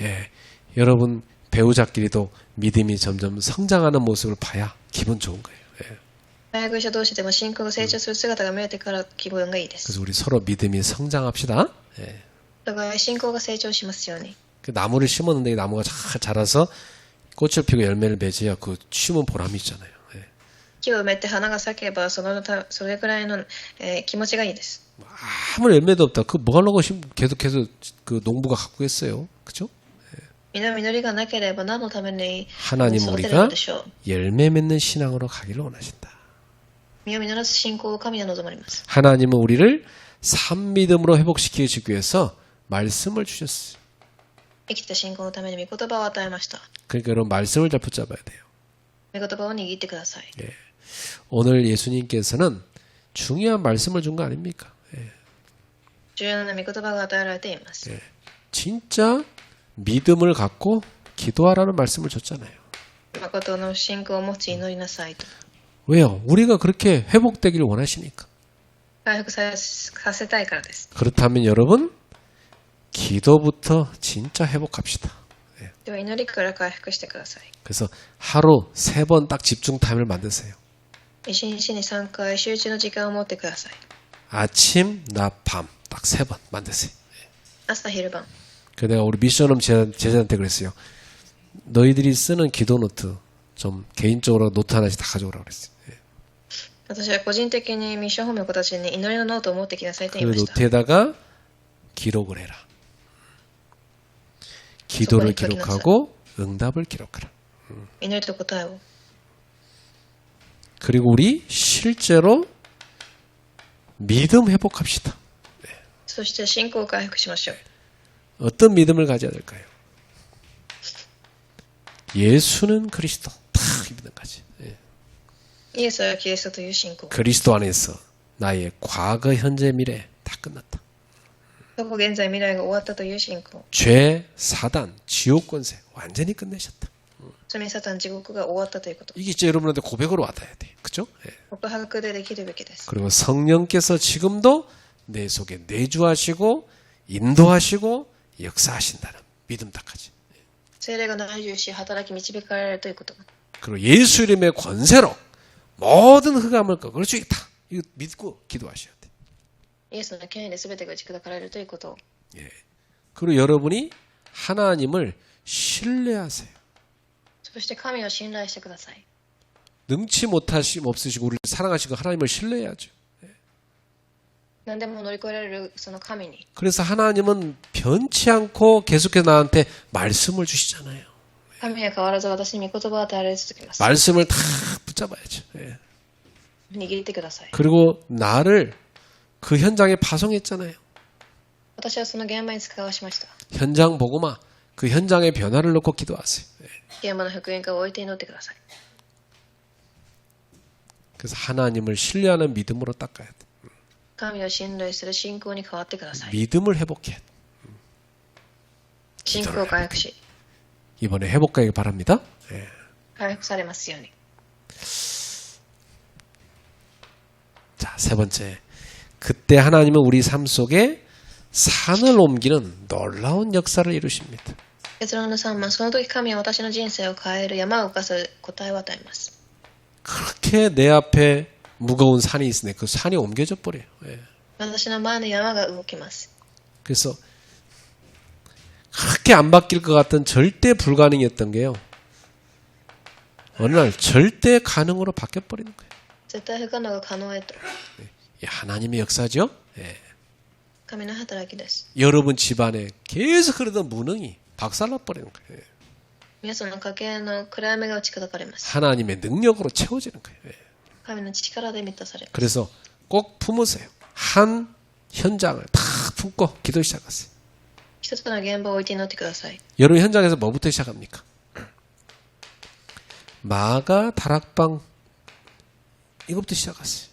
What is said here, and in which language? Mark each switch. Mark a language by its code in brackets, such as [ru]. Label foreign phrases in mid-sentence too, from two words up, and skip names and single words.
[ko] 예. 여러분 배우자끼리도 믿음이 점점 성장하는 모습을 봐야 기분 좋은 거예요. 예. [ja] 配偶者同士でも信仰が成長する姿が見えてから気分がいいです。 [ko] 그래서 우리 서로 믿음이 성장합시다. 예. [ja] お互い信仰が成長しますように。 [ko] 그 나무를 심었는데 이 나무가 잘 자라서 꽃을 피고 열매를 맺어야 그 심은 보람이 있잖아요. 예. [ja] 木を埋めて花が咲けばそれくらいの、気持ちがいいです。 [ko] 아무 열매도 없다. 그 뭐 하려고 계속해서 그 농부가 갖고 있어요. 그죠? [ja] 実りがなければ何のために [ko] 하나님 [ja] 育てる [ko] 우리가 [ja] のでしょう。 [ko] 열매 맺는 신앙으로 가기를 원하신다. [ja] 実を実らす信仰を神は望まれます。 [ko] 하나님은 우리를 산 믿음으로 회복시키기 위해서 말씀을 주셨어요. [ja] 生きた信仰のために御言葉を与えました。 [ko] 그러니까 여러분 말씀을 잘 붙잡아야 돼요. [ja] 御言葉を握ってください。 [ko] 오늘 예수님께서는 중요한 말씀을 준 거 아닙니까? [ja] 重要な御言葉が与えられています。 [ko] 진짜 믿음을 갖고 기도하라는 말씀을 줬잖아요. [ja] 誠の信仰を持ち祈りなさいと。 [ko] 왜요? 우리가 그렇게 회복되기를 원하시니까. [ja] 回復させたいからです。 [ko] 그렇다면 여러분 기도부터 진짜 회복합시다. [ja] では祈りから回復してください。 [ko] 그래서 하루 3번 딱 집중 타임을 만드세요. [ja] 一日に3回集中の時間を持ってください。 [ko] 아침, 낮, 밤 딱 3번 만드세요. [ja] 朝昼晩。 [ko] 그 내가 우리 미션홈 제자한테 그랬어요. 너희들이 쓰는 기도 노트 좀 개인적으로 노트 하나씩 다 가져오라고 그랬어요. [ja] 私は個人的にミッションホームの子たちに祈りのノートを持ってきなさいと [ko] 그 [ja] 言いました。 [ko] 노트에다가 기록을 해라. 기도를 기록하고 응답을 기록하라. [ja] 祈りと答えを。 [ko] 그리고 우리 실제로 믿음 회복합시다. [ja] そして信仰を回復しましょう。 [ko] 어떤 믿음을 가져야 될까요? 예수는 그리스도 딱 믿는 거지. [ja] イエスはキリストという信仰。 [ko] 그리스도 안에서 나의 과거, 현재, 미래 다 끝났다. [ja] 過去現在未来が終わったという信仰。 [ko] 죄, 사단, 지옥 권세 완전히 끝내셨다. [ja] 罪サタン地獄が終わったということ。 [ko] 이게 진짜 여러분한테 고백으로 와닿아야 돼. 그죠? 예. [ja] 告白でできるべきです。 [ko] 그리고 성령께서 지금도 내 속에 내주하시고 인도하시고 역사하신다는 믿음 딱 하지. [ja] 聖霊が内住し働き導かれるということ。 [ko] 그리고 예수 이름의 권세로 모든 흑암을 꺾을 수 있다. 이거 믿고 기도하셔야 돼. [ja] イエスの権威で全てが打ち砕かれるということを。 [ko] 예. 그리고 여러분이 하나님을 신뢰하세요. [ja] そして神を信頼してください。 [ko] 능치 못하심 없으시고 우리를 사랑하시고 하나님을 신뢰해야죠. [ja] 何でも乗り越えられるその神に。 [ko] 그래서 하나님은 변치 않고 계속해서 나한테 말씀을 주시잖아요. [ja] 神は変わらず私に御言葉を与えられ続けます。 [ko] 말씀을 다 붙잡아야죠. 예. [ja] 握ってください。 [ko] 그리고 나를 그 현장에 파송했잖아요. [ja] 私はその現場に使わしました。 [ko] 현장 보고마 그 현장의 변화를 놓고 기도하세요. [ja] 現場の復元化を置いて祈ってください。 [ko] 그래서 하나님을 신뢰하는 믿음으로 닦아야 돼. [ja] 神を信頼する信仰に変わってください。 [ko] 믿음을 회복해야 돼. [ja] 信仰を回復し、 [ko] 이번에 회복하길 바랍니다. 예. [ja] 回復されますように。 [ko] 자, 세 번째. 그때 하나님은 우리 삶 속에 산을 옮기는 놀라운 역사를 이루십니다. [ja] 結論の3番、その時神は私の人生を変える山を動かす答えを与えます。 [ko] 그렇게 내 앞에 무거운 산이 있으네. 그 산이 옮겨져 버려요. 예. [ja] 私の前の山が動きます。 [ko] 그래서 그렇게 안 바뀔 것 같던 절대 불가능이었던 게요. 어느 날 절대 가능으로 바뀌어 버리는 거예요. [ja] 絶対不可能が可能へと。 [ko] 이 하나님의 역사죠. 예. [ja] 神の働きです。 [ko] 여러분 집안에 계속 흐르던 무능이 박살나 버리는 거예요. 예. [ja] 皆さんの家計の暗闇が打ち砕かれます。 [ko] 하나님의 능력으로 채워지는 거예요. 예. [ja] 神の力で満たされます。 [ko] 그래서 꼭 품으세요. 한 현장을 다 품고 기도 시작하세요. [ja] 一つの現場を置いて祈ってください。 [ko] 여러분 현장에서 뭐부터 시작합니까? 마가 다락방 이것부터 시작하세요.